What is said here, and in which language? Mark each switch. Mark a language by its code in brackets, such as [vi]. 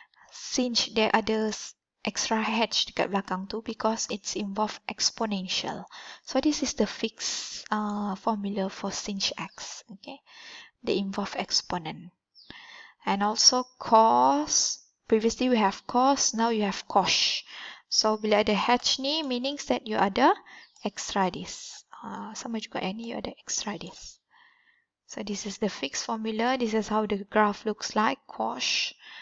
[en] Sinh, there ada extra h [ms] dekat belakang tu [en] because it's involve exponential. So this is the fixed formula for sinh x. Okay, they involve exponent. And also cos, previously we have cos, now you have cos. So [ms] bila ada h ni, [en] meanings that you ada extra this. [ms] Sama juga yang ni, you ada extra this. [en] So this is the fixed formula. This is how the graph looks like, cos.